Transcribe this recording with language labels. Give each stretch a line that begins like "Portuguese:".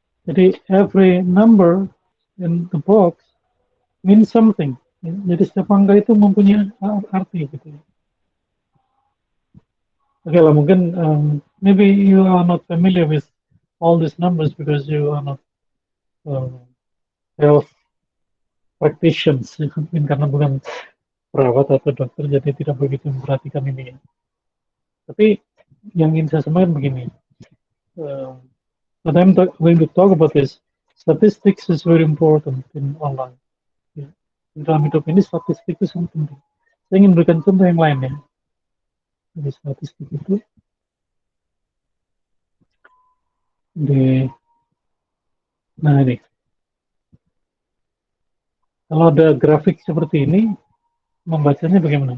English: Jadi every number in the box means something.
Indonesian: Jadi setiap angka itu mempunyai arti gitu. Oke lah, mungkin
English: maybe you are not familiar with all these numbers because you are not health practitioners,
Indonesian: mungkin karena bukan perawat atau dokter, jadi tidak begitu memperhatikan ini. Tapi yang ingin saya sampaikan begini,
English: what I'm going to talk about is statistics is very important in online.
Indonesian: Ya. Di dalam hidup ini statistik itu sangat penting. Saya ingin berikan contoh yang lain ya. Jadi statistik itu Nah ini, kalau ada grafik seperti ini, membacanya bagaimana?